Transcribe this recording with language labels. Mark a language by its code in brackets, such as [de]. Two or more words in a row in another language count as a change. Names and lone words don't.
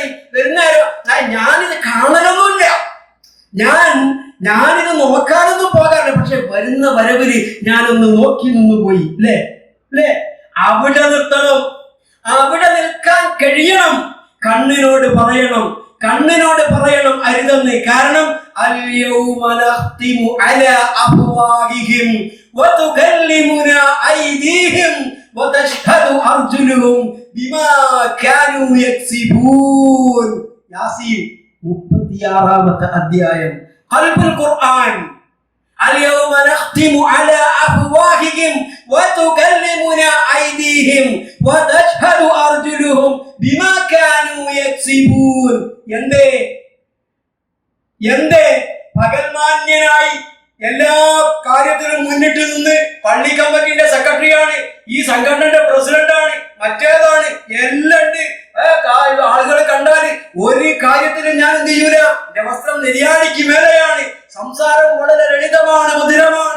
[ml] വരുന്നാരോ ഞാനിത് കാണലൊന്നുമില്ല, ഞാനിത് നോക്കാനൊന്നും പോകാറില്ല. പക്ഷെ വരുന്ന വരവില് ഞാനൊന്ന് നോക്കി നിന്ന് പോയി അല്ലേ? അവിടെ നിർത്തണം, അവിടെ നിൽക്കാൻ കഴിയണം. കണ്ണിനോട് പറയണം അരുതെന്ന്. [ar] കാരണം اليوم نختم على أفواههم وتكلمنا أيديهم وتشهد أرجلهم بما كانوا يكسبون. [ml] യാസീൻ 36-ാമത്തെ അധ്യായം. [ar] قلب القرآن. اليوم نختم على أفواههم وتكلمنا أيديهم وتشهد أرجلهم بما كانوا يكسبون. [ml] എന്തേ പകൽമാന്യനായി എല്ലാ കാര്യത്തിലും മുന്നിട്ട് നിന്ന് പള്ളി കമ്മിറ്റിന്റെ സെക്രട്ടറിയാണ്, ഈ സംഘടനയുടെ പ്രസിഡന്റാണ്, മറ്റേതാണ്, എല്ലാം ഉണ്ട്. ആളുകളെ കണ്ടാല് ഒരു കാര്യത്തിലും ഞാൻ എന്ത് ചെയ്യൂല, എന്റെ വസ്ത്രം നിര്യാണിക്ക് മേലെയാണ്, സംസാരം വളരെ ലളിതമാണ്, മധുരമാണ്.